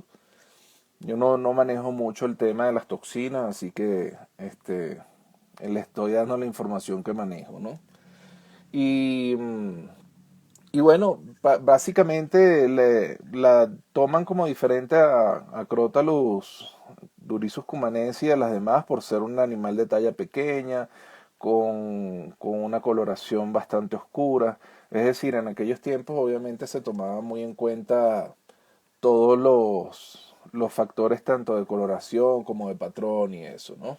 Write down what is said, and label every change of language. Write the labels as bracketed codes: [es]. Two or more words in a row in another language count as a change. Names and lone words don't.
[es] Yo no manejo mucho el tema de las toxinas, así que le estoy dando la información que manejo, ¿no? Y, y bueno, básicamente la toman como diferente a Crotalus durisus cumanensis y a las demás por ser un animal de talla pequeña, con una coloración bastante oscura. Es decir, en aquellos tiempos obviamente se tomaba muy en cuenta todos los factores tanto de coloración como de patrón y eso, ¿no?